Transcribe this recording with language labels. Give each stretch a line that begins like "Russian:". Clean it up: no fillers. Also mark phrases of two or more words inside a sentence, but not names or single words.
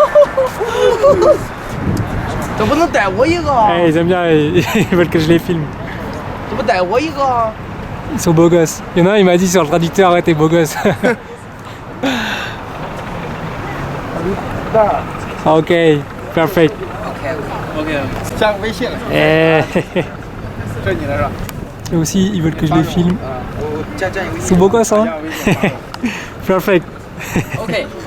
Chinese: 怎么不能逮我一个？
French: Hey, ils aiment bien, ils veulent que je les filme.
Chinese: 怎么逮我一个？
French: Ils sont beaux gosses. Il y en a un, il m'a dit sur le traducteur, arrête t'es beau gosse.
English: Ok, perfect.
Chinese: OK， 加个微信了。 Eh. 这是你的是吧？
French: Eux aussi, ils veulent que je les filme.
Chinese: 我加一个微
French: Ils
Chinese: 信。
French: sont beaux gosses, hein?
Chinese: 加个微信。 Perfect. OK。